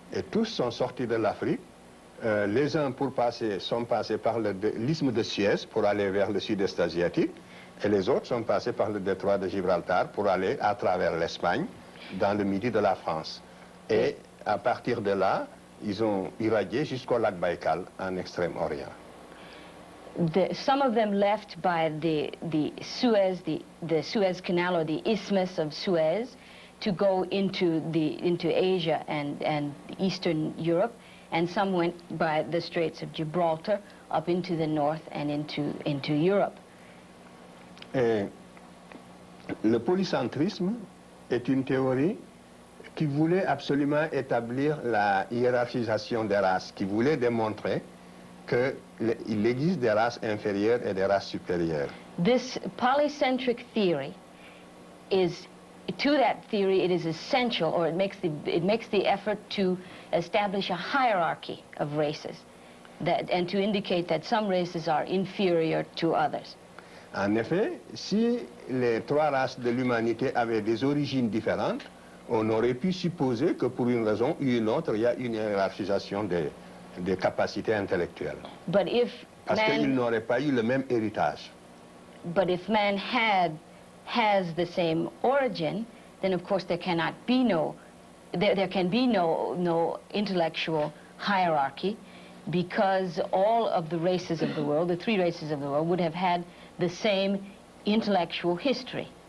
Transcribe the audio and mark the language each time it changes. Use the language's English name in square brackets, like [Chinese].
[French] Et tous sont sortis de l'Afrique. Les uns sont passés par l'isthme de Suez pour aller vers le sud-est asiatique, et les autres sont passés par le détroit de Gibraltar pour aller à travers l'Espagne, dans le midi de la France. Et à partir de là, ils ont irradié jusqu'au lac Baïkal, en Extrême-Orient. [English] Some of them left by the Suez Canal or the Isthmus of Suez to go into Asia and Eastern Europe, and some went by the Straits of Gibraltar up into the north and into Europe. [French] Et le polycentrisme est une théorie qui voulait absolument établir la hiérarchisation des races, qui voulait démontrer qu'il existe des races inférieures et des races supérieures. [English] This polycentric theory is, to that theory, it is essential, or it makes the effort to establish a hierarchy of races, and to indicate that some races are inferior to others. [French] En effet, si les trois races de l'humanité avaient des origines différentes, on aurait pu supposer que pour une raison ou une autre, il y a une hiérarchisation des capacités intellectuelles. [English] But if [French] Parce qu'ils n'auraient pas eu le même héritage. [English] But if man has the same origin, then of course there cannot be there can be no intellectual hierarchy, because all of the races of the world, the three races of the world, would have had the same intellectual history.